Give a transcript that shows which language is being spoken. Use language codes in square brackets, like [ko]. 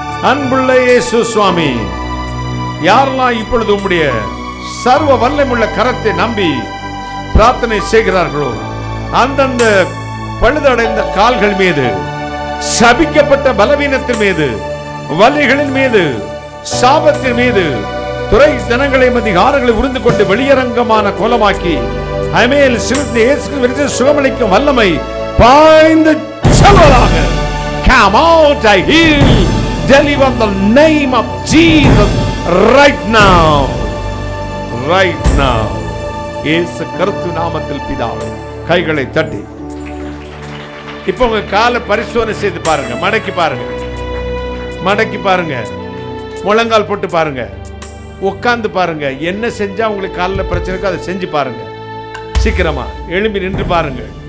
[ta] அன்புள்ள இயேசு சுவாமி, யாரெல்லாம் இப்பொழுது உம்முடைய சர்வ வல்லமையுள்ள கரத்தை நம்பி பிரார்த்தனை செய்கிறார்களோ, அந்தந்த பழுதடைந்த கால்கள் மீது, சபிக்கப்பட்ட பலவீனத்தின் மீது, வலிகளின் மீது, சாபத்தின் மீது, துறை ஜனங்களையும் அதிகாரங்களை உருந்து கொண்டு வெளியரங்கமான கோலமாக்கி அமேல் சிவத்தை இயேசு சுகமளிக்கும் வல்லமை பாய்ந்து செல்வதாக. [en] Come out, I heal, deliver in the name of Jesus right now. Right now. [ta] இயேசு கிறிஸ்து நாமத்தில் பிதாவே. கைகளை தட்டி இப்போ உங்க காலை பரிசோதனை செய்து பாருங்க. மடக்கி பாருங்க, மடக்கி பாருங்க, முழங்கால் போட்டு பாருங்க, உட்கார்ந்து பாருங்க. என்ன செஞ்சா உங்களுக்கு காலில் பிரச்சனை இருக்கோ அதை செஞ்சு பாருங்க. சீக்கிரமா எழும்பி நின்று பாருங்க.